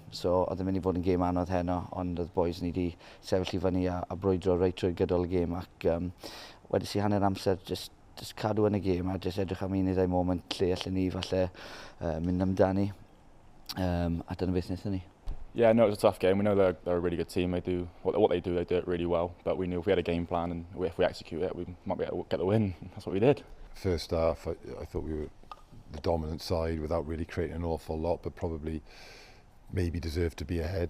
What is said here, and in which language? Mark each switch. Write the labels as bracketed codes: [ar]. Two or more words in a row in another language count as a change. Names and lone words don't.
[cy] So oedd yn mynd i fod yn gêm anodd heno, ond oedd bois ni wedi sefyll i fyny a brwydro reit trwy gydol y gêm. Ac wedi si hanner amser just cadw yn y gêm a just edrych am un neu ddau moment lle allan ni falle mynd amdani. A dyna beth wnaethon ni. [en] Yeah, no, it was a tough game. We know they're a really good team. They do what they do it really well. But we knew if we had a game plan and if we execute it, we might be able to get the win. That's what we did. First half, I thought we were the dominant side without really creating an awful lot, but probably maybe deserved to be ahead.